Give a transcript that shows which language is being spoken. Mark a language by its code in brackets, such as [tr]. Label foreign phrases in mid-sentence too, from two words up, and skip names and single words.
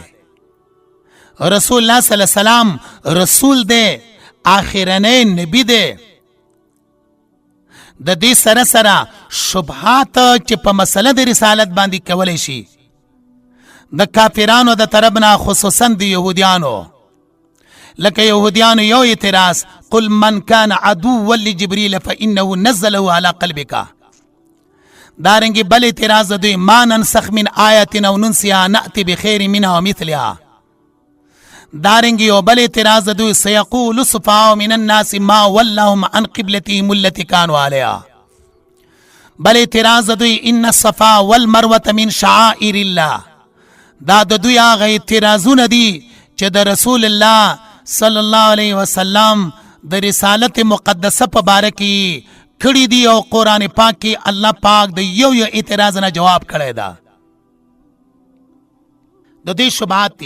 [ps] رسول الله [ar] صلی الله علیه وسلم [ps] رسول دی، آخرنی نبی دی. د دې سره سره شبهات چې په مسله د رسالت باندې کولی شي د کافرانو د طرف نه، خصوصا د یهودیانو. لکه یهودیانو یو اعتراض [ar] قل من کان عدوا لجبریل فانه نزله على قلبک. [ps] دارنګې بل اعتراض دوی [ar] ما ننسخ من آیت او ننسیها نأتی بخیر منها ومثلها. [ps] دارنګي او بل اعتراض دوی [ar] سيقول السفهاء من الناس ما ولاهم عن قبلتهم التي كانوا عليها. [ps] بل اعتراض دوی [ar] ان الصفا والمروه من شعائر الله. [ps] دا د دوی هغه اعتراضونه دي چې د رسول الله [ar] صلی الله علیه وسلم [ps] د رسالت مقدسه په باره کې کړي دي او قرآن پاک کې الله پاک د یو اعتراض نه جواب کړی دا. د دې شبهات دي.